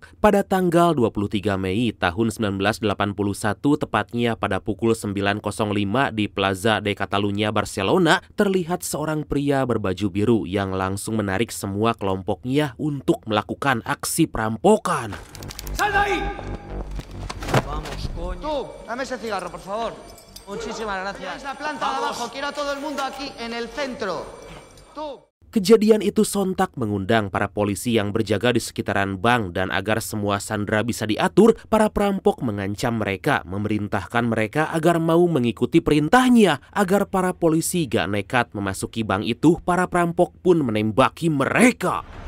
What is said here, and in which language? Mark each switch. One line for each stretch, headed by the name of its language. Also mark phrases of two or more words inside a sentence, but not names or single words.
Indonesian: Pada tanggal 23 Mei tahun 1981, tepatnya pada pukul 9.05 di Plaza de Catalunya, Barcelona, terlihat seorang pria berbaju biru yang langsung menarik semua kelompoknya untuk melakukan aksi perampokan.
Spanish: ¡Sal de ahí! Vamos, coño. Tú, dame ese cigarro, por favor. Muchísimas gracias. Es la planta de abajo, quiero a todo el mundo aquí, en el centro. Tú.
Indonesian: Kejadian itu sontak mengundang para polisi yang berjaga di sekitaran bank, dan agar semua sandera bisa diatur, para perampok mengancam mereka, memerintahkan mereka agar mau mengikuti perintahnya. Agar para polisi gak nekat memasuki bank itu, para perampok pun menembaki mereka.